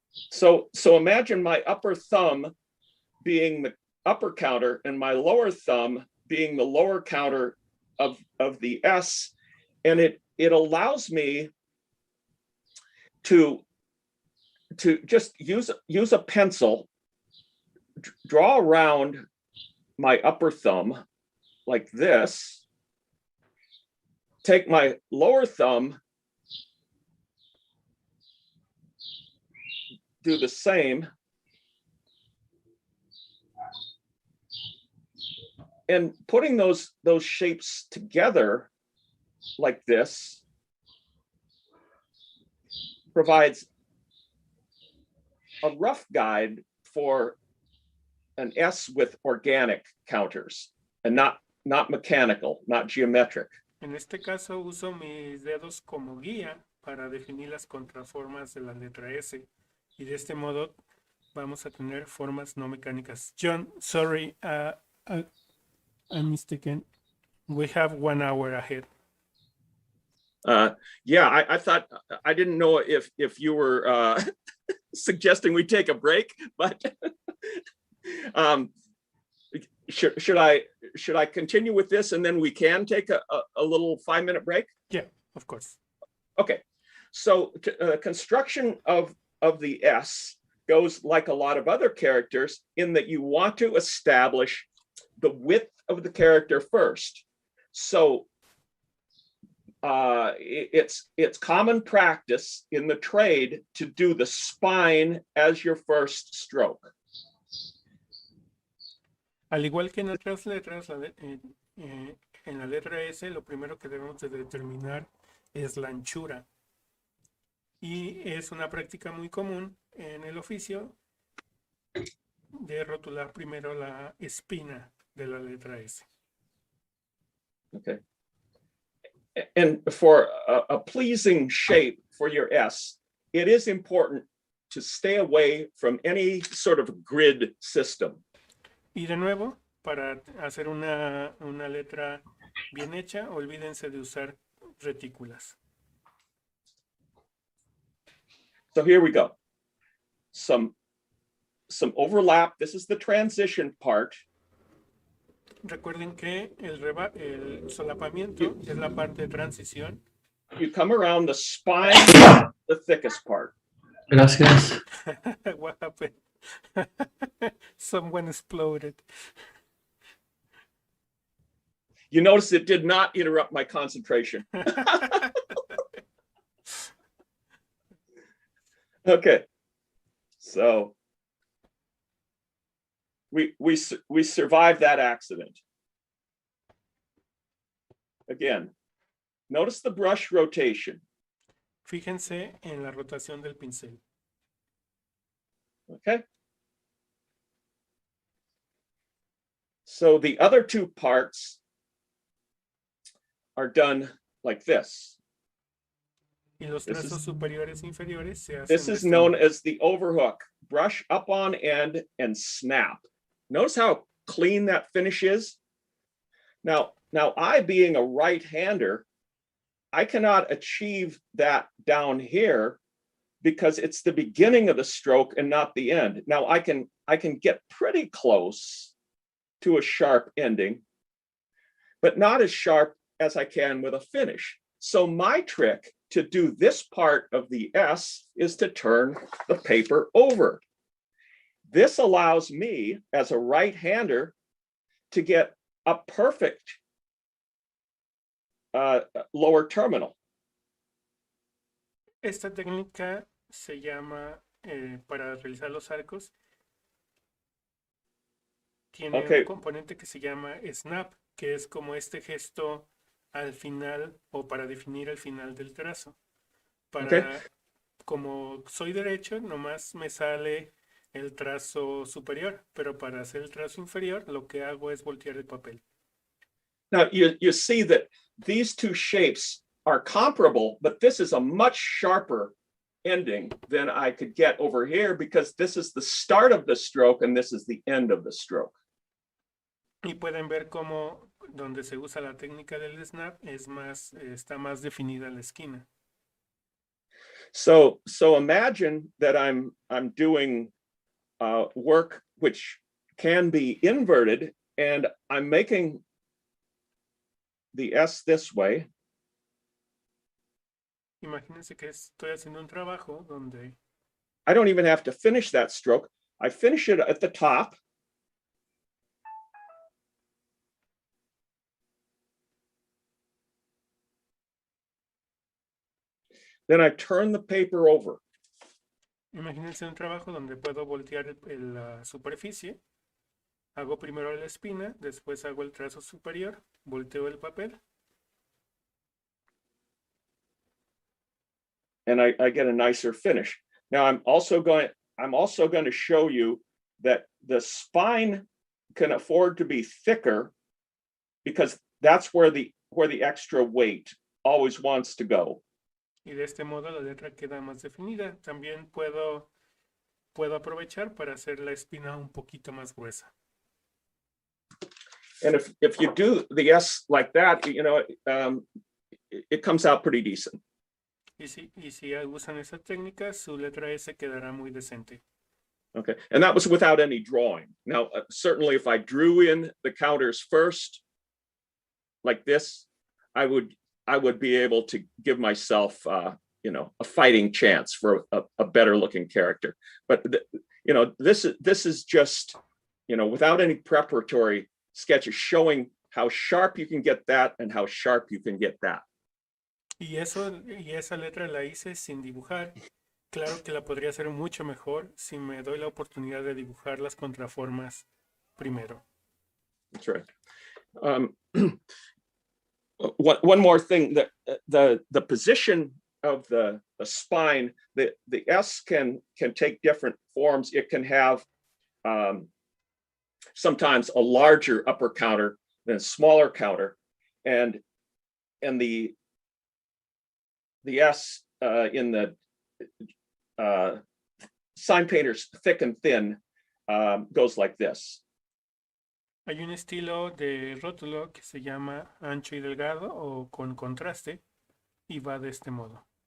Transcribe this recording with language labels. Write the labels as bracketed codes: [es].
[en] So imagine my upper thumb being the upper counter and my lower thumb being the lower counter of the S, and it allows me to just use a pencil, draw around my upper thumb like this, take my lower thumb, do the same, and putting those shapes together like this provides a rough guide for an S with organic counters and not mechanical, not geometric. [es] En este caso uso mis dedos como guía para definir las contraformas de la letra S y de este modo vamos a tener formas no mecánicas. [en] John, sorry, I'm mistaken. We have 1 hour ahead. Yeah, I thought, I didn't know if you were suggesting we take a break, but should I continue with this and then we can take a little 5-minute break? Yeah, of course. Okay, so construction of the S goes like a lot of other characters in that you want to establish the width of the character first. So it's common practice in the trade to do the spine as your first stroke. [es] Al igual que en otras letras, en la letra S lo primero que debemos de determinar es la anchura. Y es una práctica muy común en el oficio de rotular primero la espina de la letra S. [en] Okay. And for a pleasing shape for your S, it is important to stay away from any sort of grid system. [es] Y de nuevo, para hacer una letra bien hecha, olvídense de usar retículas. [en] So here we go. Some overlap. This is the transition part. [es] Recuerden que el solapamiento es la parte de transición. [en] You come around the spine, the thickest part. [es] Gracias. [en] What happened? Someone exploded. You notice it did not interrupt my concentration. Okay, so we survived that accident. Again, notice the brush rotation. [es] Fíjense en la rotación del pincel. [en] Okay. So the other two parts are done like this. [es] Y los trazos superiores e inferiores se hacen. [en] This is known as the overhook. Brush up on end and snap. Notice how clean that finish is? Now I, being a right-hander, I cannot achieve that down here because it's the beginning of the stroke and not the end. Now I can get pretty close to a sharp ending, but not as sharp as I can with a finish. So my trick to do this part of the S is to turn the paper over. This allows me as a right-hander to get a perfect lower terminal. [es] Esta técnica se llama, para realizar los arcos, tiene [en] Okay. [es] un componente que se llama snap, que es como este gesto al final o para definir el final del trazo. Para, como soy derecho, nomás me sale el trazo superior, pero para hacer el trazo inferior, lo que hago es voltear el papel. [en] Now you see that these two shapes are comparable, but this is a much sharper ending than I could get over here because this is the start of the stroke and this is the end of the stroke. [es] Y pueden ver cómo donde se usa la técnica del snap está más definida la esquina. [en] So imagine that I'm doing work which can be inverted, and I'm making the S this way. [es] Imagínense que estoy haciendo un trabajo donde [en] I don't even have to finish that stroke. I finish it at the top. Then I turn the paper over. [es] Imagínense un trabajo donde puedo voltear la superficie. Hago primero la espina, después hago el trazo superior, volteo el papel. [en] And I get a nicer finish. Now I'm also going to show you that the spine can afford to be thicker because that's where the extra weight always wants to go. [es] Y de este modo la letra queda más definida. También puedo aprovechar para hacer la espina un poquito más gruesa. [en] And if you do the S like that, you know, it comes out pretty decent. [es] Y si usan esa técnica, su letra S quedará muy decente. [en] Okay, and that was without any drawing. Now, certainly if I drew in the counters first, like this, I would be able to give myself, you know, a fighting chance for a better looking character. But you know, this is just, you know, without any preparatory sketches showing how sharp you can get that and how sharp you can get that. [es] Y esa letra la hice sin dibujar. Claro que la podría hacer mucho mejor si me doy la oportunidad de dibujar las contraformas primero. [en] That's right. One more thing, that the position of the spine, the S can take different forms. It can have sometimes a larger upper counter than a smaller counter, and the S in the sign painters thick and thin goes like this. [es] Hay un estilo de rótulo que se llama ancho y delgado o con contraste y va de este modo.